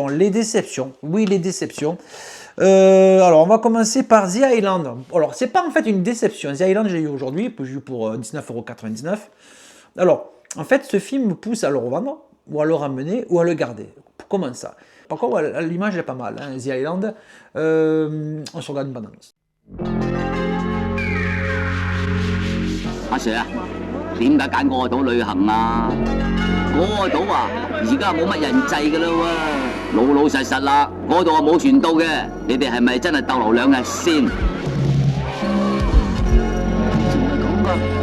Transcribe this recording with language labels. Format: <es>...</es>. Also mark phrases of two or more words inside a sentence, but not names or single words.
<fr>Les déceptions, oui, les déceptions. Alors, on va commencer par The Island. Alors, c'est pas en fait une déception. The Island, j'ai eu aujourd'hui, j'ai eu pour 19,99 €. Alors, en fait, ce film me pousse à le revendre, ou à le ramener, ou à le garder. Comment ça? Par contre, l'image est pas mal, hein, The Island. On se regarde une bande-annonce.</fr> <yue>阿 Sir 啊，點解揀嗰個島旅行啊？嗰個島啊，而家冇乜人制噶啦喎，老老實實啦，嗰度啊冇船到嘅，你哋係咪真係逗留2日先？淨係咁噶？</yue>